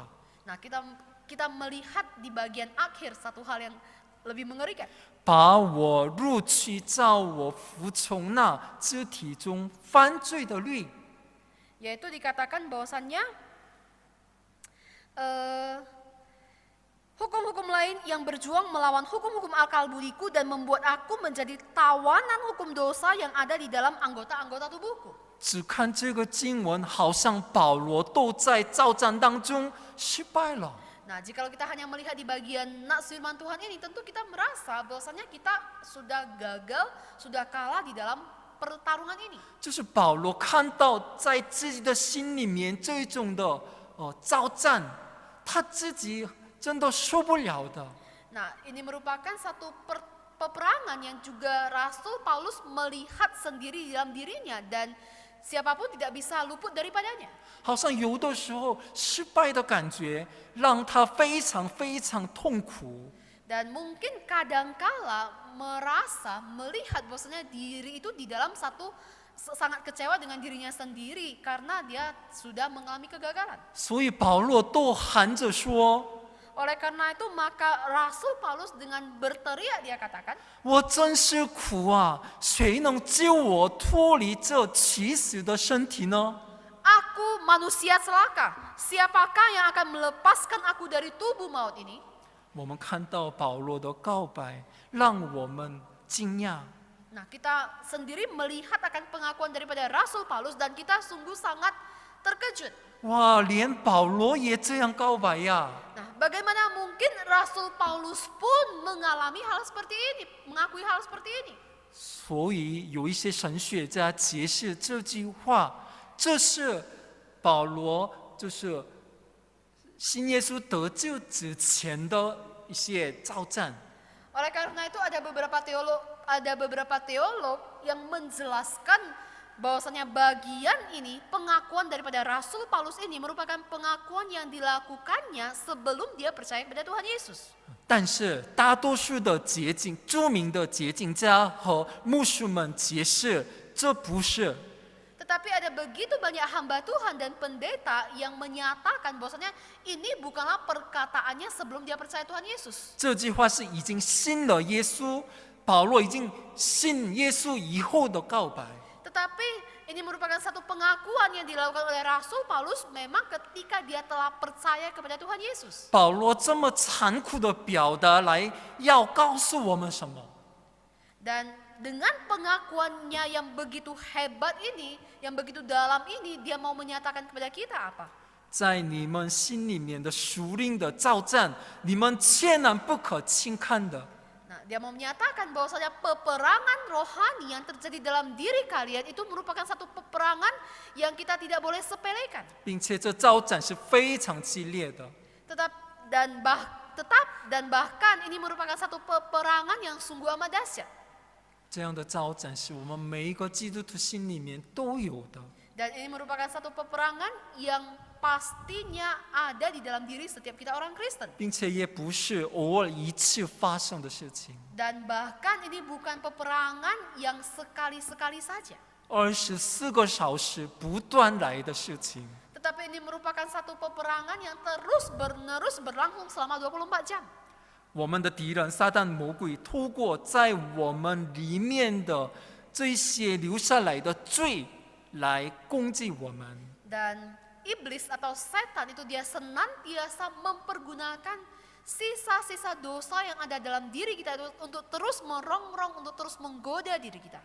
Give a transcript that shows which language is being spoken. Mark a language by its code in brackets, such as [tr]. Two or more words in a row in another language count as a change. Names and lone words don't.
[id] Nah, kita melihat di bagian akhir satu hal yang lebih mengerikan. [zh] 把我掳去，叫我服从那肢体中犯罪的律。 [id] Yaitu dikatakan bahwasannya hukum-hukum lain yang berjuang melawan hukum-hukum akal budiku dan membuat aku menjadi tawanan hukum dosa yang ada di dalam anggota-anggota tubuhku. [zh] 只看这个经文，好像保罗都在交战当中失败了。 [id] Nah, jikalau kita hanya melihat di bagian nas firman Tuhan ini, tentu kita merasa bahwasanya kita sudah gagal, sudah kalah di dalam pertarungan ini. [zh] 就是保罗看到在自己的心里面这一种的交战，他自己真的受不了的。 [id] Nah, ini merupakan satu peperangan yang juga Rasul Paulus melihat sendiri di dalam dirinya dan siapapun tidak bisa luput daripadanya. [zh] 好像有的时候失败的感觉让他非常非常痛苦。 [id] Dan mungkin kadangkala merasa melihat bahwasanya diri itu di dalam satu sangat kecewa dengan dirinya sendiri karena dia sudah mengalami kegagalan. [zh] 所以保罗都喊着说 [id] Oleh karena itu maka Rasul Paulus dengan berteriak dia katakan, [zh] 我真是苦啊！谁能救我脱离这起死的身体呢？ [id] Aku manusia celaka, siapakah yang akan melepaskan aku dari tubuh maut ini? [zh] 我们看到保罗的告白，让我们惊讶。 [id] Nah, kita sendiri melihat akan pengakuan daripada Rasul Paulus dan kita sungguh sangat terkejut. [zh] 哇，连保罗也这样告白呀！ [id] Nah, bagaimana mungkin Rasul Paulus pun mengalami hal seperti ini, mengakui hal seperti ini? [zh] 所以有一些神学家解释这句话，这是保罗就是信耶稣得救之前的一些交战。 [id] Oleh karena itu ada beberapa teolog yang menjelaskan bahwasanya bagian ini pengakuan daripada Rasul Paulus ini merupakan pengakuan yang dilakukannya sebelum dia percaya kepada Tuhan Yesus. [zh] 但是大多数的著名的解经家和牧师们解释，这不是。 [id] Tetapi ada begitu banyak hamba Tuhan dan pendeta yang menyatakan bahwasanya ini bukanlah perkataannya sebelum dia percaya Tuhan Yesus. [zh] 这句话是已经信了耶稣，保罗已经信耶稣以后的告白。 [id] Tetapi ini merupakan satu pengakuan yang dilakukan oleh Rasul Paulus memang ketika dia telah percaya kepada Tuhan Yesus. [zh] 保罗这么残酷的表达来要告诉我们什么？ [id] Dan dengan pengakuannya yang begitu hebat ini, yang begitu dalam ini, dia mau menyatakan kepada kita apa? [zh] 在你们心里面的属灵的交战，你们千万不可轻看的。 [id] Nah, dia mau menyatakan bahwasanya peperangan rohani yang terjadi dalam diri kalian itu merupakan satu peperangan yang kita tidak boleh sepelekan. [zh] 并且这交战是非常激烈的。 [id] Dan bahkan ini merupakan satu peperangan yang sungguh amat dahsyat. [zh] 这样的交战是我们每一个基督徒心里面都有的。 [id] Dan ini merupakan satu peperangan yang pastinya ada di dalam diri setiap kita orang Kristen. [zh] 并且也不是偶尔一次发生的事情， [id] Dan bahkan ini bukan peperangan yang sekali-sekali saja. [zh] 24 个小时不断来的事情。 [id] Tetapi ini merupakan satu peperangan yang terus-menerus berlangsung selama 24 jam. [zh] 我们的敌人撒旦魔鬼透过在我们里面的这些留下来的罪来攻击我们。 [id] Dan iblis atau setan itu dia senantiasa mempergunakan sisa-sisa dosa yang ada dalam diri kita itu untuk terus merongrong, untuk terus menggoda diri kita.